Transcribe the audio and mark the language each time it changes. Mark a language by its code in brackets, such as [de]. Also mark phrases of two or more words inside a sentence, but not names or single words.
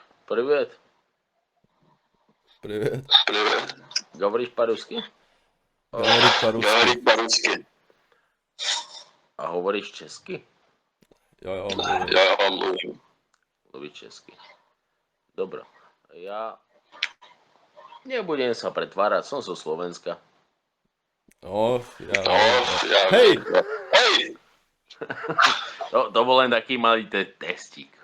[ru] Привет. Привет. Привет. Говоришь по-русски? Говорит по-русски. Говорит по-русски. А говоришь чешски? [cs] Ja mluvím. Я вам млuvím. Mluvíš česky. Dobro. [sk] Ja nebudem sa pretvárať, som zo Slovenska. No, ja No, viem. ja Hej! Hej! To bol len taký malý testík.